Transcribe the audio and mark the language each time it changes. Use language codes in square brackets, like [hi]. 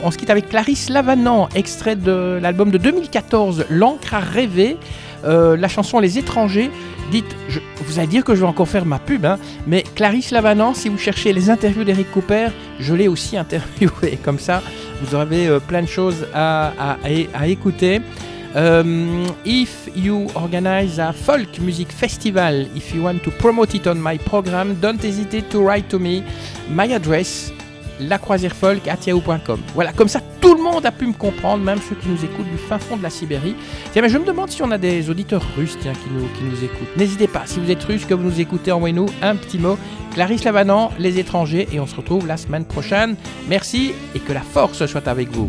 [fr] On se quitte avec Clarisse Lavanant, extrait de l'album de 2014, L'encre à rêver. La chanson Les étrangers, dites, vous allez dire que je vais encore faire ma pub, hein, mais Clarisse Lavanant, si vous cherchez les interviews d'Éric Cooper, je l'ai aussi interviewé, comme ça vous aurez plein de choses à écouter. [en] If you organize a folk music festival, if you want to promote it on my program, don't hesitate to write to me, my address, lacroisièrefolk@yahoo.com. [fr] Voilà, comme ça tout le monde a pu me comprendre, même ceux qui nous écoutent du fin fond de la Sibérie. Tiens, mais je me demande si on a des auditeurs russes tiens, qui nous écoutent. N'hésitez pas, si vous êtes russe, que vous nous écoutez, envoyez-nous un petit mot. Clarisse Lavanant, Les étrangers, et on se retrouve la semaine prochaine. Merci et que la force soit avec vous.